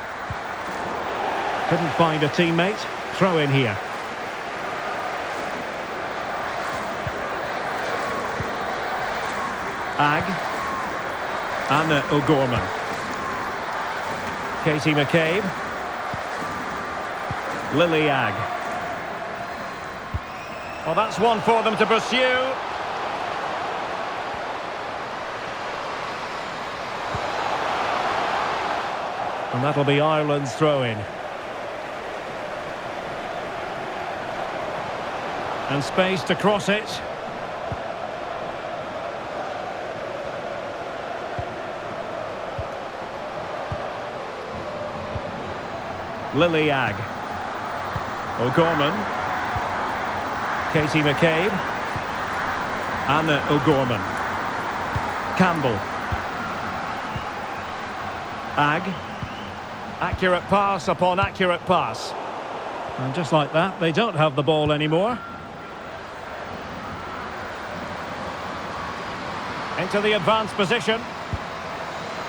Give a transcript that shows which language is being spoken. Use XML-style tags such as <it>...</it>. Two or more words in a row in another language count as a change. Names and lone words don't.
<en>Couldn't find a teammate. Throw in here. Ag. Anna O'Gorman. Katie McCabe. Lily Ag. Well, that's one for them to pursue. And that'll be Ireland's throw-in. And space to cross it. Lily Ag. O'Gorman. Katie McCabe. Anna O'Gorman. Campbell. Ag. Accurate pass upon accurate pass. And just like that, they don't have the ball anymore. Into the advanced position.</en>